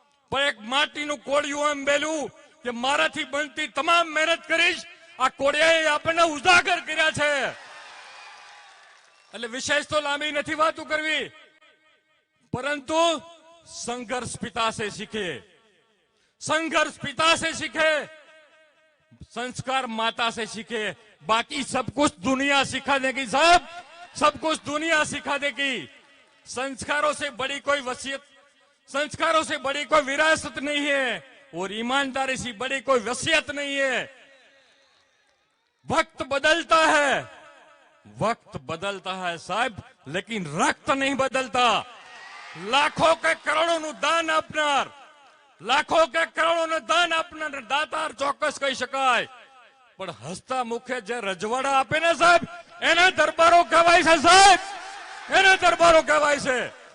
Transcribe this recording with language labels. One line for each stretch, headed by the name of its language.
Gujarati: પણ એક માટીનું કોળિયું એમ બેલું કે મારાથી બનતી તમામ મહેનત કરીશ. આ કોળિયાએ આપણને ઉજાગર કર્યા છે. એટલે વિશેષ તો લાંબી નથી વાતો કરવી, પરંતુ
Hindi: संघर्ष पिता से सीखे, संघर्ष पिता से सीखे, संस्कार माता से सीखे. बाकी सब कुछ दुनिया सिखा देगी साहब, सब कुछ दुनिया सिखा देगी. संस्कारों से बड़ी कोई वसीयत, संस्कारों से बड़ी कोई विरासत नहीं है और ईमानदारी से बड़ी कोई वसीयत नहीं है. वक्त बदलता है, वक्त बदलता है साहब, लेकिन रक्त नहीं बदलता. लाखों के करोड़ों दान
Gujarati: આપનાર, લાખો કે કરોડોનું દાન આપનાર દાતાર ચોક્કસ કહી શકાય, પણ હસતા મુખે જે રજવાડા આપે ને સાહેબ, એના દરબારો કહેવાય છે સાહેબ, એના દરબારો કહેવાય છે.